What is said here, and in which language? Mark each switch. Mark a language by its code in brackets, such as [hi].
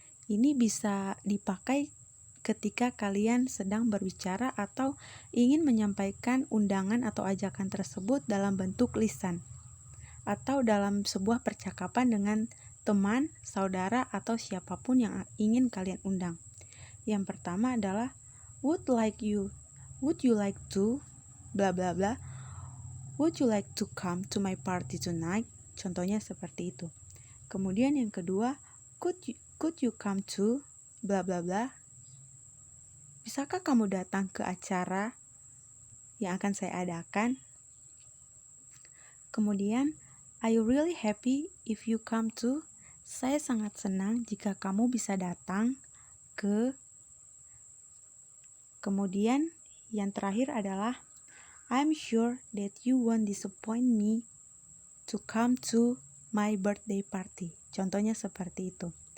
[id] Ini bisa dipakai ketika kalian sedang berbicara atau ingin menyampaikan undangan atau ajakan tersebut dalam bentuk lisan atau dalam sebuah percakapan dengan teman, saudara, atau siapapun yang ingin kalian undang. Yang pertama adalah [en] would you like to bla bla bla, would you like to come to my party tonight? [id] Contohnya seperti itu. Kemudian yang kedua, [en] could you come to bla bla bla? [id] Bisakah kamu datang ke acara yang akan saya adakan? Kemudian, [en] are you really happy if you come to? [id] Saya sangat senang jika kamu bisa datang ke. Kemudian, yang terakhir adalah [en] I'm sure that you won't disappoint me to come to my birthday party. [id] Contohnya seperti itu.